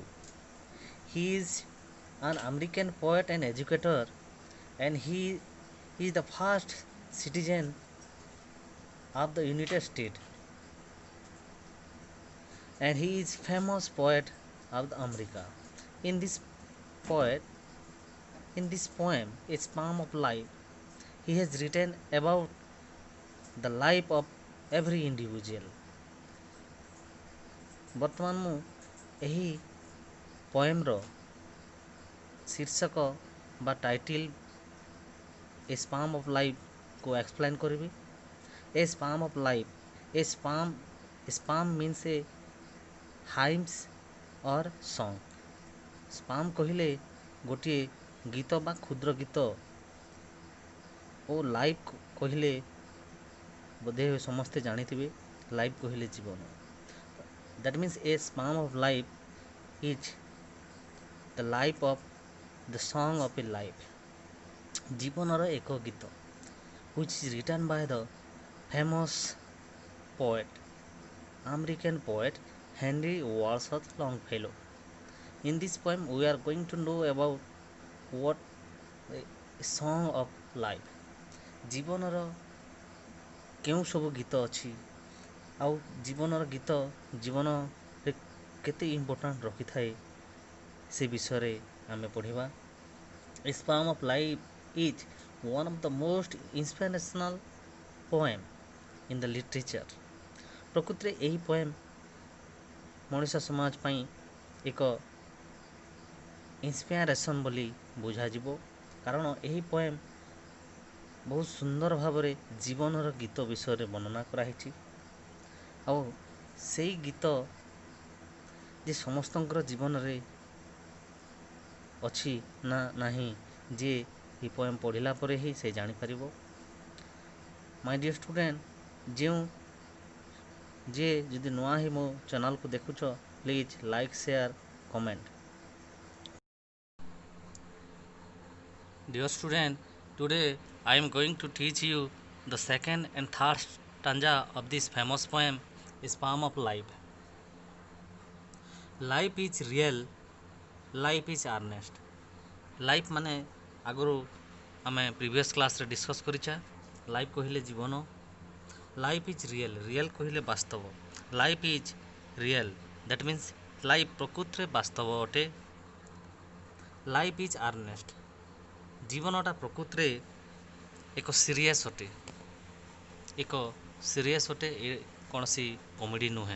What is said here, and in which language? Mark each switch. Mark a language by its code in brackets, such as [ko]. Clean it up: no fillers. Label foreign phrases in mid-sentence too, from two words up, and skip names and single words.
[en] He is an American poet and educator, and he is the first citizen of the United States, and he is famous poet of the America. In this poet, in this poem, A Sparm of Life, he has written about the life of every individual. [or] ବର୍ତ୍ତମାନ ମୁଁ ଏହି ପୋଏମ୍ର ଶୀର୍ଷକ ବା ଟାଇଟିଲ୍ ଏ ସ୍ପାମ୍ ଅଫ୍ ଲାଇଫ୍କୁ ଏକ୍ସପ୍ଲେନ୍ କରିବି। [en] A Psalm of Life, a psalm means a hymns or song. [or] ସ୍ପାମ୍ କହିଲେ ଗୋଟିଏ ଗୀତ ବା କ୍ଷୁଦ୍ର ଗୀତ, ଓ ଲାଇଫ୍ କହିଲେ ବୋଧେ ସମସ୍ତେ ଜାଣିଥିବେ, ଲାଇଫ୍ କହିଲେ ଜୀବନ। [en] That means a sparm of life is the life of the song of a life. [or] ଜୀବନର ଏକ ଗୀତ, [en] which is written by the famous poet, American poet Henry Wadsworth Longfellow. In this poem, we are going to know about what a song of life. [or] ଜୀବନର କେଉଁ ସବୁ ଗୀତ ଅଛି, ଆଉ ଜୀବନର ଗୀତ ଜୀବନରେ କେତେ ଇମ୍ପୋର୍ଟାଣ୍ଟ ରଖିଥାଏ, ସେ ବିଷୟରେ ଆମେ ପଢ଼ିବା। [en] A Psalm of Life is one of the most inspirational poem in the literature. [or] ପ୍ରକୃତିରେ ଏହି ପୋଏମ୍ ମଣିଷ ସମାଜ ପାଇଁ ଏକ ଇନ୍ସପିରେସନ୍ ବୋଲି ବୁଝାଯିବ, କାରଣ ଏହି ପୋଏମ୍ ବହୁତ ସୁନ୍ଦର ଭାବରେ ଜୀବନର ଗୀତ ବିଷୟରେ ବର୍ଣ୍ଣନା କରାହେଇଛି। ଆଉ ସେଇ ଗୀତ ଯେ ସମସ୍ତଙ୍କର ଜୀବନରେ ଅଛି ନା ନାହିଁ, ଯେ ଏହି ପୋଏମ୍ ପଢ଼ିଲା ପରେ ହିଁ ସେ ଜାଣିପାରିବ। [en] my dear student, [or] ଯିଏ ଯଦି ନୂଆ ହିଁ ମୋ ଚ୍ୟାନେଲ୍କୁ ଦେଖୁଛ, [en] please like, share, comment. Dear student, today I am going to teach you the second and third stanza of this famous poem, A Sparm of Life. Life is real, life is earnest. [or] Life ମାନେ ଆଗରୁ ଆମେ [en] previous class [or] ଡିସ୍କସ୍ କରିଛେ। ଲାଇଫ୍ କହିଲେ ଜୀବନ, [en] life is real, [or] ରିଏଲ୍ କହିଲେ ବାସ୍ତବ। [en] life is real, that means life [or] ପ୍ରକୃତରେ ବାସ୍ତବ ଅଟେ। [en] life is earnest, [or] ଜୀବନଟା ପ୍ରକୃତରେ ଏକ ସିରିୟସ୍ ଅଟେ, ଏ କୌଣସି କମେଡ଼ି ନୁହେଁ।